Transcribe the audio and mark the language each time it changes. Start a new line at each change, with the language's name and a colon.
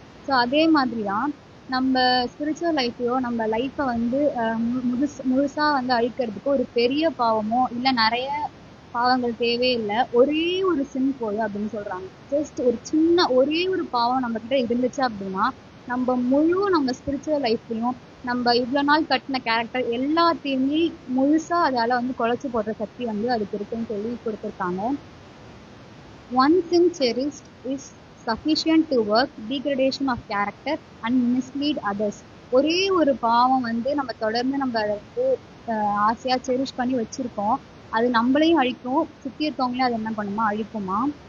Tamil: So அதே மாதிரி தான் நம்ம ஸ்பிரிச்சுவல் லைஃப்பையோ நம்ம லைஃப்பை வந்து முழுசா வந்து அழிக்கிறதுக்கு ஒரு பெரிய பாவமோ இல்லை நிறைய பாவங்கள் தேவையில்லை, ஒரே ஒரு சின் போதும் அப்படின்னு சொல்றாங்க. ஜஸ்ட் ஒரு சின்ன ஒரே ஒரு பாவம் நம்ம கிட்ட இருந்துச்சு அப்படின்னா நம்ம ஸ்பிரிச்சுவல் லைஃப்லையும் நம்ம இவ்வளவு நாள் கட்டின கேரக்டர் எல்லாத்தையுமே முழுசா அதால வந்து குலைச்சு போடுற சக்தி வந்து அதுக்கு இருக்குன்னு சொல்லி கொடுத்துருக்காங்க.
English: One sin cherished is sufficient to work degradation of character and mislead others.
Tamil: ஒரே ஒரு பாவம் வந்து நம்ம தொடர்ந்து நம்ம அதை வந்து ஆசையா செரிஷ் பண்ணி வச்சிருக்கோம், அது நம்மளையும் அழிக்கும், சுத்தி இருக்கவங்களையும் அது என்ன பண்ணுமா அழிக்குமா.